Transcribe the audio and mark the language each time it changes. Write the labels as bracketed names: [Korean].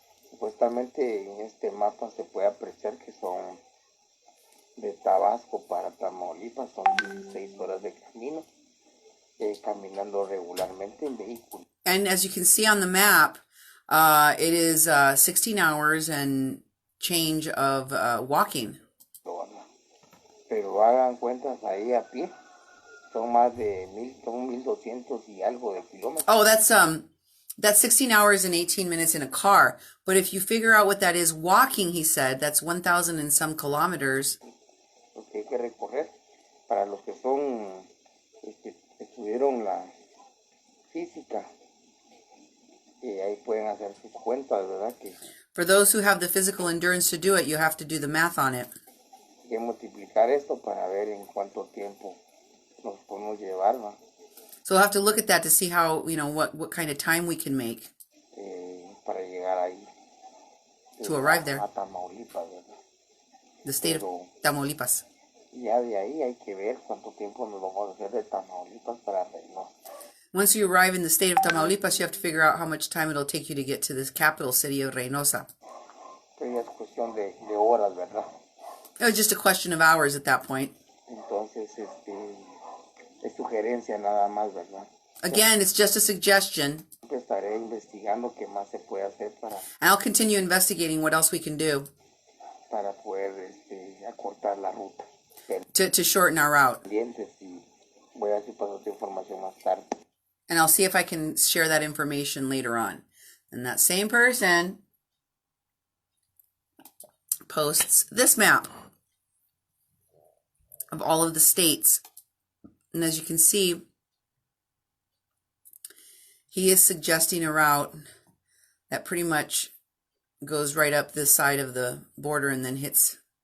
[Spanish] Supuestamente en este mapa se puede apreciar que son de Tabasco para Tamaulipas, son 16 horas de camino, caminando regularmente en vehículo. [English] And as you can see on the map, it is 16 hours and change of walking. [Spanish] Pero hagan cuentas ahí a pie, son más de 1,200 y algo de kilómetros. [English] Oh, that's 16 hours and 18 minutes in a car. But if you figure out what that is walking, he said, that's 1,000 and some kilometers. [Spanish] Lo que hay que recorrer, para los que son, estudiaron la física, ahí pueden hacer sus cuentas, ¿verdad? [English] For those who have the physical endurance to do it, you have to do the math on it. [Spanish] Hay que multiplicar esto para ver en cuánto tiempo nos podemos llevar, ¿no? [English] So we'll have to look at that to see how, what kind of time we can make [Spanish] para llegar ahí. [English] To arrive there. [Spanish] A Tamaulipas, ¿verdad? [English] The state of Tamaulipas. [Spanish] Ya de ahí hay que ver cuánto tiempo nos vamos a hacer de Tamaulipas para Reynosa. [English] Once you arrive in the state of Tamaulipas, you have to figure out how much time it'll take you to get to this capital city of Reynosa. [Spanish] Que es cuestión de horas, ¿verdad? [English] It was just a question of hours at that point. [Spanish] Entonces, es sugerencia nada más, ¿verdad? [English] Again, it's just a suggestion. [Spanish] Estaré investigando qué más se puede hacer para. [English] And I'll continue investigating what else we can do. [Spanish] Para poder acortar la ruta. [English] To shorten our route. [Spanish] Voy a hacer pasar información más tarde. [English] And I'll see if I can share that information later on. And that same person posts this map of all of the states. And as you can see, he is suggesting a route that pretty much goes right up this side of the border and then hits.